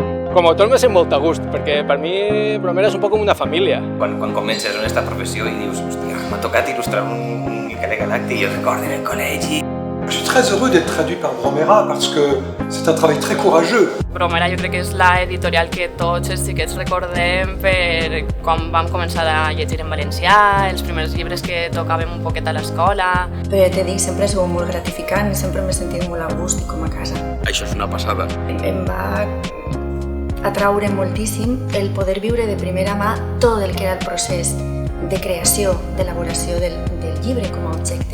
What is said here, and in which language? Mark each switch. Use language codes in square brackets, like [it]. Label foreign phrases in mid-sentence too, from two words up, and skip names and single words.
[ca] Com a autònom és molt a gust, perquè per mi Bromera és un poc com una família. Quan comences en aquesta professió i dius, hòstia, m'ha tocat il·lustrar un Miquel Galacti i el recordo en el col·legi. [fr] Je suis très heureux d'être traduit par Bromera parce que c'est un travail très courageux. [ca] Bromera jo crec que és l'editorial que tots els xiquets recordem per quan vam començar a llegir en valencià, els primers llibres que tocàvem un poquet a l'escola. Però te dic, sempre ha sigut molt gratificant i sempre m'he sentit molt a gust i com a casa. Això és una passada. Em va atraure moltíssim el poder viure de primera mà tot el que era el procés de creació, d'elaboració del llibre com a objecte.